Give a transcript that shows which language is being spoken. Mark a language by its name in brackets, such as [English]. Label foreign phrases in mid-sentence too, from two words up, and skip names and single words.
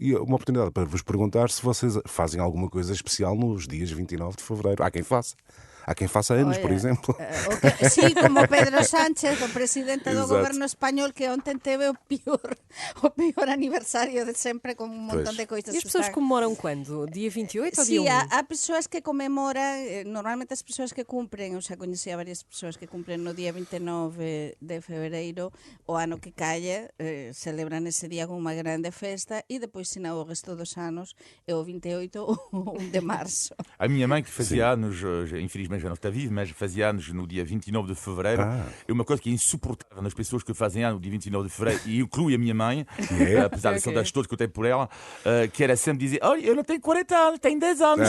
[Portuguese] E uma oportunidade para vos perguntar se vocês fazem alguma coisa especial nos dias 29 de fevereiro. Há quem faça. Há quem faça anos, por exemplo. [Galician] Sí, como Pedro Sánchez, o presidente do [Portuguese] Exato. [Galician] goberno español, que ontem teve o pior aniversario de sempre, com un montón [Portuguese] Pois. de coisas. E as pessoas comemoram quando? Dia 28 ou [Galician] Sí, [Portuguese] dia 1? [Galician] há persoas que comemoran, normalmente as persoas que cumpren, eu xa coñecía varias persoas que cumpren no día 29 de febreiro, o ano que calle, celebran ese día con unha grande festa, e depois, sina o resto dos anos, é o 28 ou 1 de março. [Portuguese] A minha mãe, que fazia anos, infelizmente já não está viva, mas fazia anos no dia 29 de fevereiro. É uma coisa que é insuportável nas pessoas que fazem anos no dia 29 de fevereiro, e inclui a minha mãe, apesar das saudades todas que eu tenho por ela, que era sempre dizer: olha, eu não tenho 40 anos, tenho 10 anos.